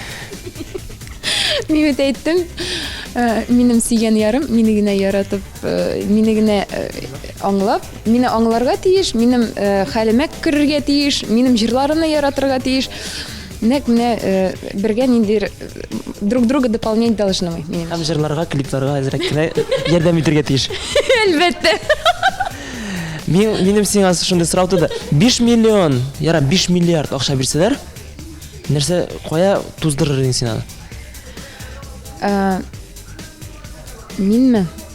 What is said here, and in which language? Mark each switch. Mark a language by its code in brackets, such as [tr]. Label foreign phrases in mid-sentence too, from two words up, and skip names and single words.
[tt] Мин әйттем, минем сөйгән ярым, мине генә яратып, мине генә аңлап, мине аңларга тиеш, минем хәлемә керергә тиеш, минем җырларымны яратырга тиеш. Нәкъ менә бергә ниндидер [ru] друг друга дополнять должны мы. [tt] Һәм җырларга, клипларга әзрәк кенә ярдәм итәргә тиеш. Әлбәттә. Минем сиңа шундый сорау туды. 5 миллион, яра 5 миллиард акча бирсәләр, Нәрсә кая туздырыр идең син аны? Минме?